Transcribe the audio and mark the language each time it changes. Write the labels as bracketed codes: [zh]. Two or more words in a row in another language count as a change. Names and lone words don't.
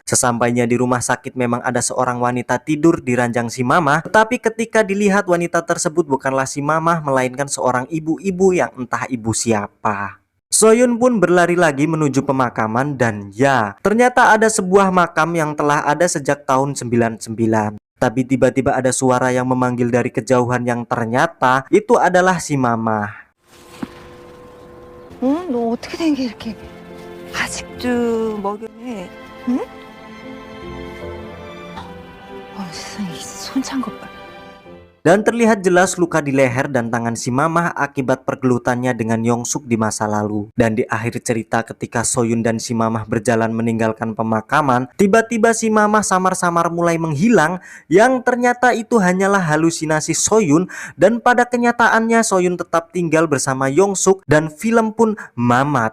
[id] Sesampainya di rumah sakit memang ada seorang wanita tidur di ranjang si mamah, tetapi ketika dilihat wanita tersebut bukanlah si mamah melainkan seorang ibu-ibu yang entah ibu siapa. Soyun pun berlari lagi menuju pemakaman dan ya, ternyata ada sebuah makam yang telah ada sejak tahun 99. Tapi tiba-tiba ada suara yang memanggil dari kejauhan yang ternyata itu adalah si mamah. [ko] 응? 너 어떻게 된 게 이렇게 아직도 먹여내? 응? 세상에 이 손찬 것 봐. [id] Dan terlihat jelas luka di leher dan tangan si mamah akibat pergelutannya dengan Yongsuk di masa lalu. Dan di akhir cerita ketika Soyun dan si mamah berjalan meninggalkan pemakaman, tiba-tiba si mamah samar-samar mulai menghilang yang ternyata itu hanyalah halusinasi Soyun dan pada kenyataannya Soyun tetap tinggal bersama Yongsuk dan film pun mamat.